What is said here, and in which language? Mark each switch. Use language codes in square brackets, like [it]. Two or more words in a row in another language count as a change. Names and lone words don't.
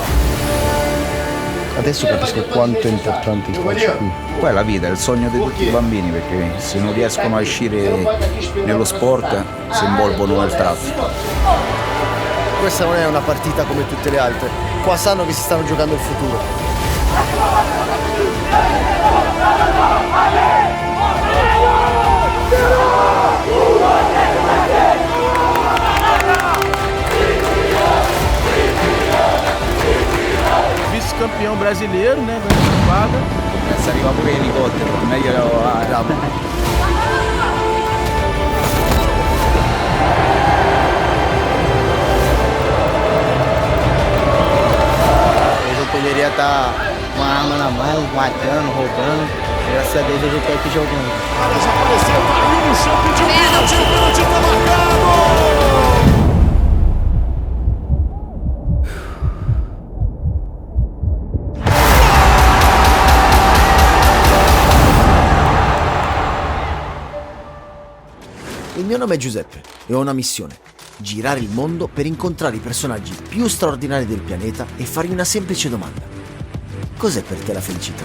[it] Adesso capisco quanto è importante il calcio qui. Poi la vita è il sogno di tutti i bambini, perché se non riescono a uscire nello sport si involvono nel traffico. Questa non è una partita come tutte le altre. Qua sanno che si stanno giocando il futuro. [pt] Vice-campeão brasileiro, né? Da temporada. [it] Adesso arriva pure l'elicottero, meglio [pt] Eu poderia estar com a arma na mão, matando, roubando. Graças a Deus eu tô aqui jogando. Desapareceu, caiu no chão, pediu pênalti, o pênalti tá marcado! [it] Il mio nome è Giuseppe e ho una missione: girare il mondo per incontrare i personaggi più straordinari del pianeta e fargli una semplice domanda: cos'è per te la felicità?